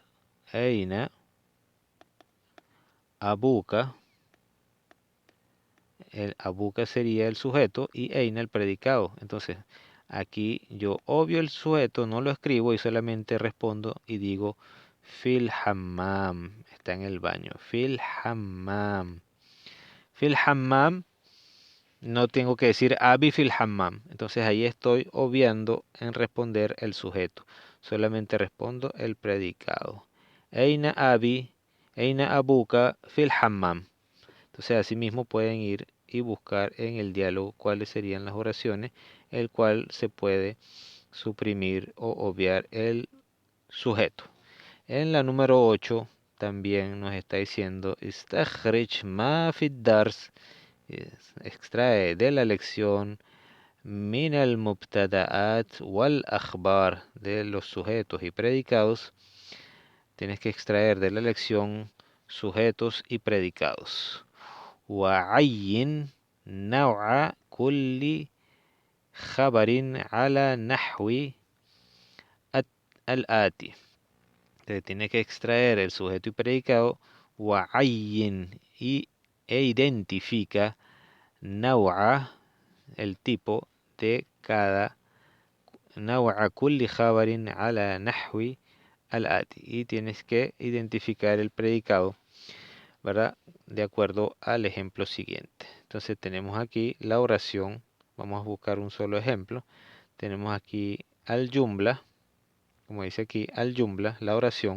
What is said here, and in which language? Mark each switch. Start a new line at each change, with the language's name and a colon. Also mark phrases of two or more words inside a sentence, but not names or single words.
Arabic: أين أبوك,
Spanish: el abuka sería el sujeto y Eina el predicado. Entonces, aquí yo obvio el sujeto, no lo escribo y solamente respondo y digo
Arabic: في الحمام,
Spanish: está en el baño.
Arabic: في الحمام. في الحمام,
Spanish: no tengo que decir
Arabic: أبي في الحمام.
Spanish: Entonces ahí estoy obviando en responder el sujeto. Solamente respondo el predicado.
Arabic: أين أبي، أين أبوك في الحمام.
Spanish: Entonces, asimismo pueden ir y buscar en el diálogo cuáles serían las oraciones, el cual se puede suprimir o obviar el sujeto. En la número 8 también nos está diciendo
Arabic: استخرج ما في الدرس,
Spanish: extrae de la lección
Arabic: من المبتدآت والأخبار,
Spanish: de los sujetos y predicados. Tienes que extraer de la lección sujetos y predicados.
Arabic: وعين نوع كل خبر على نحو الآتي.
Spanish: Entonces tiene que extraer el sujeto y predicado وعين e identifica نوع el tipo de cada
Arabic: نوع كل خبر على نحو الآتي
Spanish: y tienes que identificar el predicado, ¿verdad? De acuerdo al ejemplo siguiente. Entonces tenemos aquí la oración, vamos a buscar un solo ejemplo. Tenemos aquí
Arabic: الجملة,
Spanish: como dice aquí,
Arabic: الجملة,
Spanish: la oración.